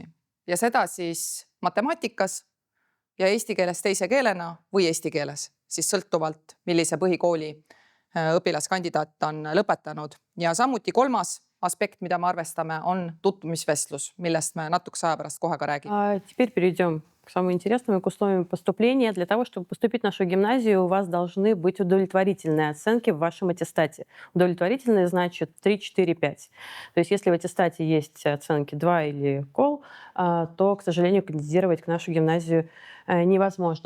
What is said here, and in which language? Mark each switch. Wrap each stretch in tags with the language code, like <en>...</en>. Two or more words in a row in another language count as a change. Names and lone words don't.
<et>Ja seda siis matemaatikas ja eesti keeles teise keelena või eesti keeles, siis sõltuvalt, millise põhikooli õpilaskandidaat on lõpetanud. Ja samuti 3. aspekt, mida me arvestame, on tutvumisvestlus, millest me natukese aja pärast kohe ka räägime.</et> <ru>Теперь перейдем к самому интересному, к условиям поступления. Для того, чтобы поступить в нашу гимназию, у вас должны быть удовлетворительные оценки в вашем аттестате. Удовлетворительные значит 3, 4, 5. То есть если в аттестате есть оценки 2 или кол, то, к сожалению, кандидировать к нашу гимназию невозможно.</ru>